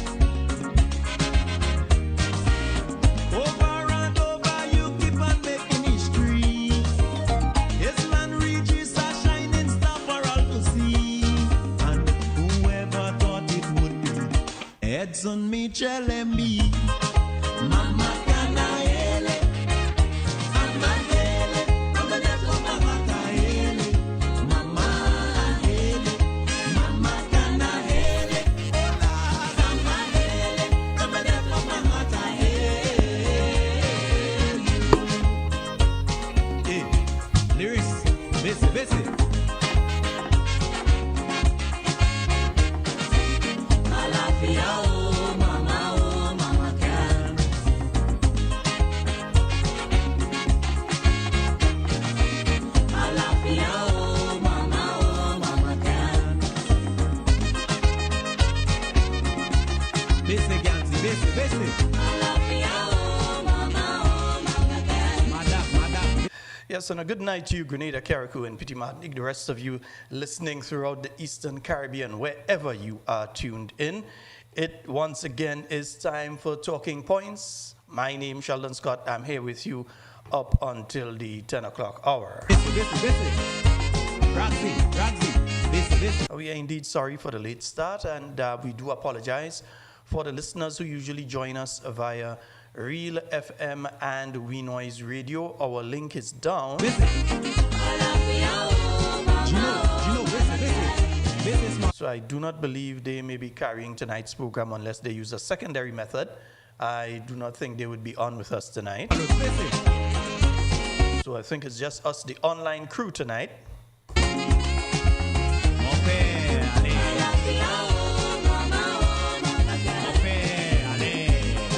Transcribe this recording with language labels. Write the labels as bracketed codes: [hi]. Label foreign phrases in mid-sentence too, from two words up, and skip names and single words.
[en] Over and over you keep on making history. Island reaches a shining star for all to see. And whoever thought it would be Edson Mitchell MB. Mama Kanaele, Mama Hele, Mama Neto Mama Kaele, Mama Hele, Mama Kanaele, Mama Hele, Mama Neto Mama Kaele. Hey, lyrics, bese, bese. Alafia, oh mama can. Alafia, oh mama can. Bese, Gansi, bese, bese. Alafia, oh mama can. Madam, madam. Yes, and a good night to you, Grenada, Carriacou, and Petit Martinique, the rest of you listening throughout the Eastern Caribbean, wherever you are tuned in. It once again is time for Talking Points. My name is Sheldon Scott. I'm here with you up until the 10 o'clock hour. Bese, bese, bese. Ragsy, Ragsy. Bese, bese. We are indeed sorry for the late start, and we do apologize for the listeners who usually join us via Real FM and We Noise Radio. Our link is down. Bese. Gino, bese, bese. Bese, smart. So I do not believe they may be carrying tonight's program unless they use a secondary method. I do not think they would be on with us tonight. Bese. So I think it's just us, the online crew tonight. Okay, allez. Okay, allez.